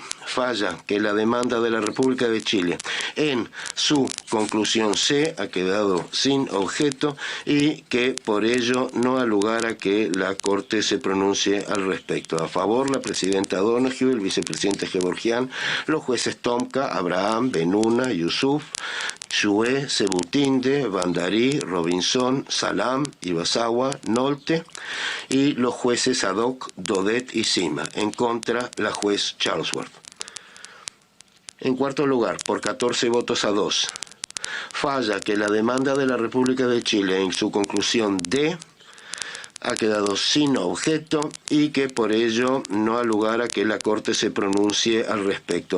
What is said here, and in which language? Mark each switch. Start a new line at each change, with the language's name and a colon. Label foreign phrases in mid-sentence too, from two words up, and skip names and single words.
Spanish: Falla que la demanda de la República de Chile en su conclusión C ha quedado sin objeto y que por ello no ha lugar a que la Corte se pronuncie al respecto. A favor, la presidenta Donoghue, el vicepresidente Gevorgian, los jueces Tomka, Abraham, Benuna, Yusuf, Shue, Sebutinde, Bandari, Robinson, Salam, Ibasawa, Nolte y los jueces Sadok, Daudet y Sima. En contra, la juez Charlesworth. En cuarto lugar, por 14 votos a 2, falla que la demanda de la República de Chile en su conclusión D ha quedado sin objeto y que por ello no ha lugar a que la Corte se pronuncie al respecto.